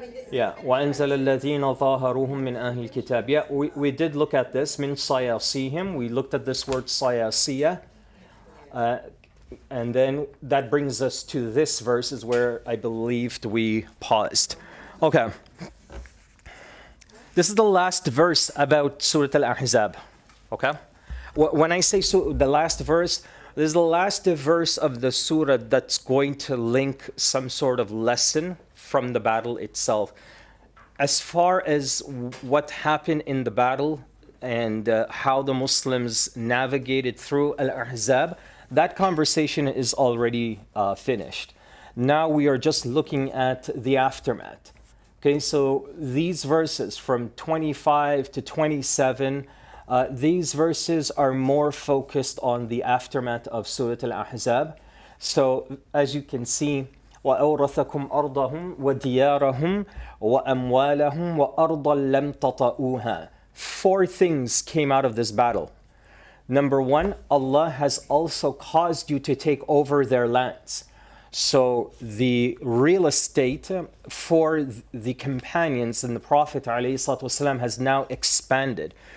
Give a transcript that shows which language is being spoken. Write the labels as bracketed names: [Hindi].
[Arabic] Yeah, وَأَنزَلَ الَّذِينَ ظَاهَرُوهُم مِّنْ أَهْلِ الْكِتَابِ. [English] Yeah, we did look at this, [Arabic] مِنْ صَيَاصِيهِمْ. [English] We looked at this word صَيَاصِيَةً. And then that brings us to this verse is where I believed we paused. Okay. This is the last verse about Surah Al-Ahzaab. Okay? When I say the last verse, this is the last verse of the surah that's going to link some sort of lesson from the battle itself. As far as what happened in the battle and how the Muslims navigated through Al-Ahzaab, that conversation is already finished. Now we are just looking at the aftermath. Okay, so these verses from 25 to 27, these verses are more focused on the aftermath of Surah Al-Ahzaab. So as you can see, [Arabic] وَأَوْرَثَكُمْ أَرْضَهُمْ وَدِيَارَهُمْ وَأَمْوَالَهُمْ وَأَرْضًا لَمْ تَطَئُوهَا. [English] 4 things came out of this battle. Number 1, Allah has also caused you to take over their lands. So the real estate for the companions and the Prophet ﷺ has now expanded.